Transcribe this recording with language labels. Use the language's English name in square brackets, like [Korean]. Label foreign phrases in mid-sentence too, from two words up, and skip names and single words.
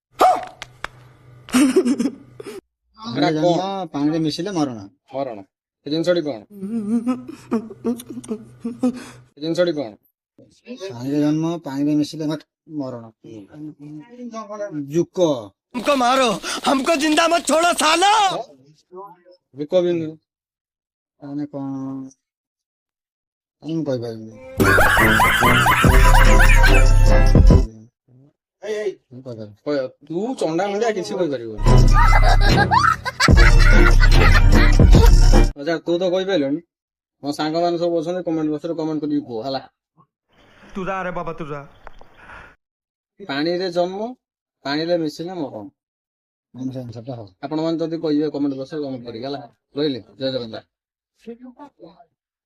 [Odia] ପାଣିରେ ଜନ୍ମ ପାଣିରେ ମିଶିଲେ ମରଣ। ମରଣ ଏ ଜିନିଷଟି କଣ? ଏ ଜିନିଷଟି କଣ? ପାଣିରେ ଜନ୍ମ ପାଣିରେ ମିଶିଲେ ମରଣ। ଜୁକ। [Hindi] हमको मारो हमको जिंदा मत छोड़ो सालो। [Odia] ବିକ ବିନ୍ଦୁ ମାନେ କଣ ମୁଁ କହିପାରିବିନି। ତୁ ଚଣ୍ଡା ମୁଣ୍ଡିଆ କିଛି କହିପାରିବୁନି। ଆଚ୍ଛା ତୁ ତ କହିପାରିଲୁନି। ମୋ ସାଙ୍ଗମାନେ ସବୁ ଅଛନ୍ତି କମେଣ୍ଟ ବକ୍ସରେ କମେଣ୍ଟ କରିକି କୁହ ହେଲା। [Marathi] तुझा अरे बाबा तुझा [Odia] ପାଣିରେ ଜନ୍ମ ପାଣିରେ ମିଶିଲେ ମରଣ। ଆପଣ ମାନେ ଯଦି କହିବେ କମେଣ୍ଟ ବକ୍ସରେ କମେଣ୍ଟ କରିକି ହେଲା। ରହିଲି ଜୟ ଜଗନ୍ନାଥ।